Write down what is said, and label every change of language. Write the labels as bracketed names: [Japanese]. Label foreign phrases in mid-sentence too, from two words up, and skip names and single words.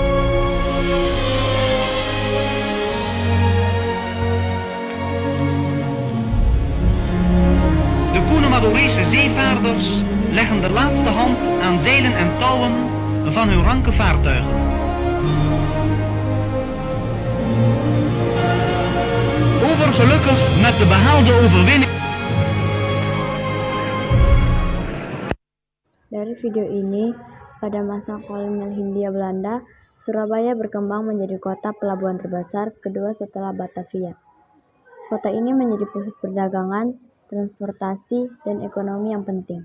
[Dutch] De koene Madurese zeevaarders leggen de laatste hand aan zeilen en touwen van hun ranke vaartuigen. Overgelukkig met de behaalde overwinning. [Indonesian] Dari video ini, pada masa kolonial Hindia Belanda, Surabaya berkembang menjadi kota pelabuhan terbesar kedua setelah Batavia. Kota ini menjadi pusat perdagangan, transportasi, dan ekonomi yang penting.